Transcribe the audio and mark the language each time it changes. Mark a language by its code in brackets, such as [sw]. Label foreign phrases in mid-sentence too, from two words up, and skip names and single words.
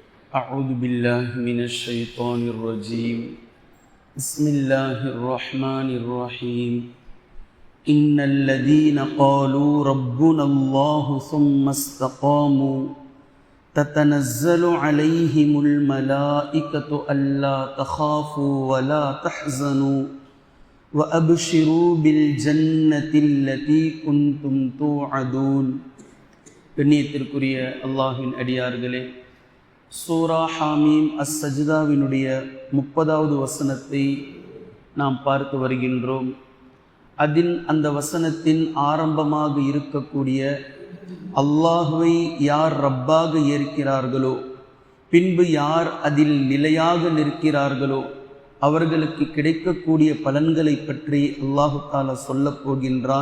[ar] أعوذ بالله من الشيطان الرجيم بسم الله الرحمن الرحيم إن الذين قالوا ربنا الله ثم استقاموا تتنزل عليهم الملائكة ألا تخافوا ولا تحزنوا وأبشروا بالجنة التي كنتم توعدون. [ta] கண்ணியத்திற்குரிய அல்லாஹ்வின் அடியார்களே, சூரா ஹாமீம் அஸ்-சஜ்தாவினுடைய 30வது வசனத்தை நாம் பார்த்து வருகின்றோம். அதில் அந்த வசனத்தின் ஆரம்பமாக இருக்கக்கூடிய அல்லாஹ்வை யார் ரப்பாக ஏற்கிறார்களோ, பின்பு யார் அதில் நிலையாக நிற்கிறார்களோ அவர்களுக்கு கிடைக்கக்கூடிய பலன்களை பற்றி [ar] الله تعالى [ta] சொல்லப் போகின்றான்.